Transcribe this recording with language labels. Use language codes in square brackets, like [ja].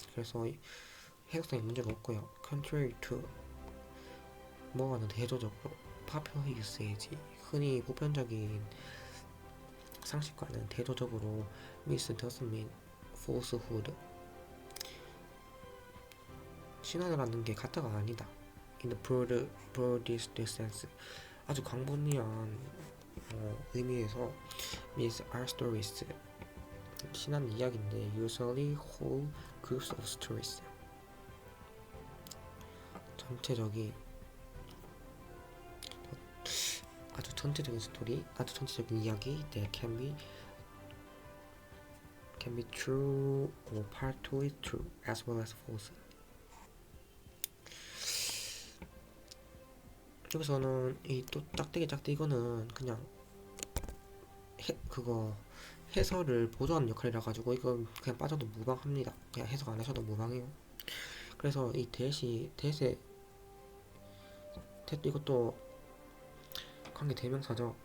[ko] 그래서 해석상에 문제가 없고요. [en] contrary to [ko] 뭐와는 대조적으로 [en] popular usage [ko] 흔히 보편적인 상식과는 대조적으로 [en] myth doesn't mean falsehood [ko] 신화라는 게 가짜가 아니다. [en] in the broadest sense [ko] 아주 광범위한 의미에서 [en] myths are stories [ko] 신화는 이야기인데 [en] usually whole groups of stories [ko] 아주 전체적인 스토리, 아주 전체적인 이야기 [en] that can be true or partly true as well as false. [ko] 여기서는 이 또 짝대기 이거는 그냥 그거 해설을 보조하는 역할이라 가지고 이건 그냥 빠져도 무방합니다. 그냥 해석 안 하셔도 무방해요. 그래서 이 대세 이것도 관계대명사죠.